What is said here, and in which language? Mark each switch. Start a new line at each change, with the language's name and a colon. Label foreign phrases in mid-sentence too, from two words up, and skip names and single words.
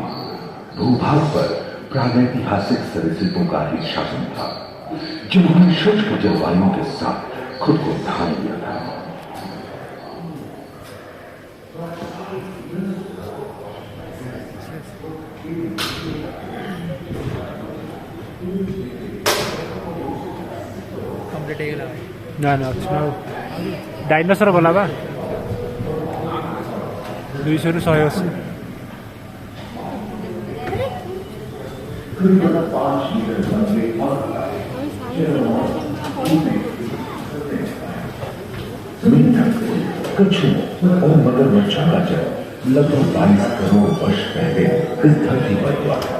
Hindi: भूभाग पर प्रागैतिहासिक सरीसृपों का ही शासन था, जिन्होंने शुष्क जलवायु के साथ खुद को ढाल लिया था।
Odia: कंप्लीट ହେଇଗଲା ନା ନା ଅଛି ନା ଆଉ ଡାଇନୋସର ଗଲା ବା 200ରୁ 180।
Hindi: कछुओं और मगरमच्छों का जन्म लगभग 22 करोड़ वर्ष पहले इस धरती पर हुआ था।